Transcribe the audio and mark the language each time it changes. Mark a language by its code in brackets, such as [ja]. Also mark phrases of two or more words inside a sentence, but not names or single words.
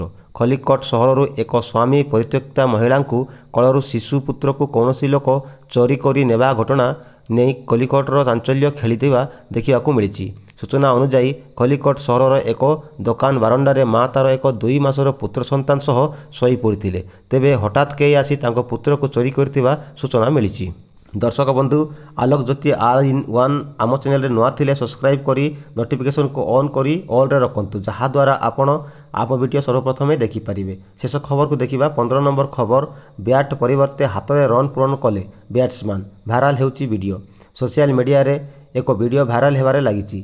[or] ଖଲିକୋଟ ସହରରୁ ଏକ ସ୍ୱାମୀ ପରିତ୍ୟକ୍ତା ମହିଳାଙ୍କୁ କୋଳରୁ ଶିଶୁପୁତ୍ରକୁ କୌଣସି ଲୋକ ଚୋରି କରି ନେବା ଘଟଣା ନେଇ ଖଲିକୋଟର ଚାଞ୍ଚଲ୍ୟ ଖେଳିଥିବା ଦେଖିବାକୁ ମିଳିଛି। ସୂଚନା ଅନୁଯାୟୀ ଖଲିକୋଟ ସହରର ଏକ ଦୋକାନ ବାରଣ୍ଡାରେ ମା ତାର ଏକ 2 ମାସର ପୁତ୍ର ସନ୍ତାନ ସହ ଶୋଇପଡ଼ିଥିଲେ। ତେବେ ହଠାତ୍ କେହି ଆସି ତାଙ୍କ ପୁତ୍ରକୁ ଚୋରି କରିଥିବା ସୂଚନା ମିଳିଛି। ଦର୍ଶକ ବନ୍ଧୁ, ଆଲୋକ ଜ୍ୟୋତି all-in-one ଆମ ଚ୍ୟାନେଲରେ ନୂଆ ଥିଲେ ସବସ୍କ୍ରାଇବ୍ କରି ନୋଟିଫିକେସନକୁ ଅନ୍ କରି ଅଲ୍ରେ ରଖନ୍ତୁ, ଯାହାଦ୍ୱାରା ଆପଣ ଆମ ଭିଡ଼ିଓ ସର୍ବପ୍ରଥମେ ଦେଖିପାରିବେ। ଶେଷ ଖବରକୁ ଦେଖିବା 15 ନମ୍ବର ଖବର। ବ୍ୟାଟ୍ ପରିବର୍ତ୍ତେ ହାତରେ ରନ୍ ପୂରଣ କଲେ ବ୍ୟାଟ୍ସମ୍ୟାନ୍। ଭାଇରାଲ ହେଉଛି ଭିଡ଼ିଓ। ସୋସିଆଲ ମିଡ଼ିଆରେ ଏକ ଭିଡ଼ିଓ ଭାଇରାଲ ହେବାରେ ଲାଗିଛି।